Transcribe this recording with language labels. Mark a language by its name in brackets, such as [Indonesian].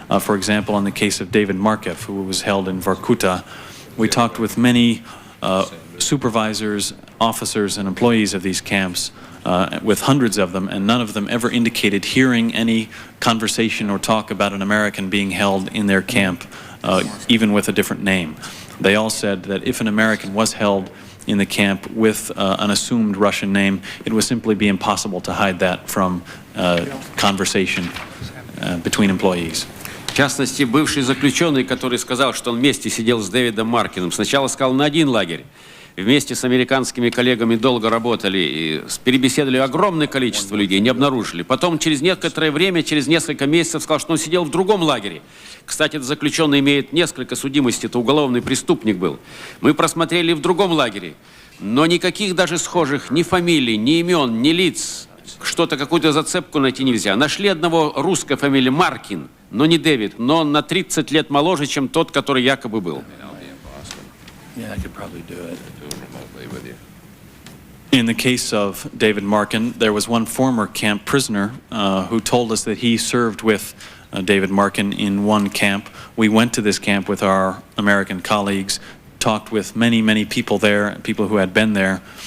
[English] For example, in the case of David Markev, who was held in Vorkuta, we talked with many supervisors, officers, and employees of these camps, with hundreds of them, and none of them ever indicated hearing any conversation or talk about an American being held in their camp, even with a different name. They all said that if an American was held in the camp with an assumed Russian name, it would simply be impossible to hide that from conversation between employees. [Russian] В частности, бывший заключенный, который сказал, что он вместе сидел с Дэвидом Маркином, сначала сказал на один лагерь. Вместе с американскими коллегами долго работали и перебеседовали огромное количество людей, не обнаружили. Потом через некоторое время, через несколько месяцев сказал, что он сидел в другом лагере. Кстати, этот заключенный имеет несколько судимостей, это уголовный преступник был. Мы просмотрели в другом лагере, но никаких даже схожих ни фамилий, ни имен, ни лиц, что-то, какую-то зацепку найти нельзя. Нашли одного русской фамилии Маркин, но не Дэвид, но он на 30 лет моложе, чем тот, который якобы был. [English] Yeah, I could probably do it. In the case of David Markin, there was one former camp prisoner who told us that he served with David Markin in one camp. We went to this camp with our American colleagues, talked with many, many people there, people who had been there.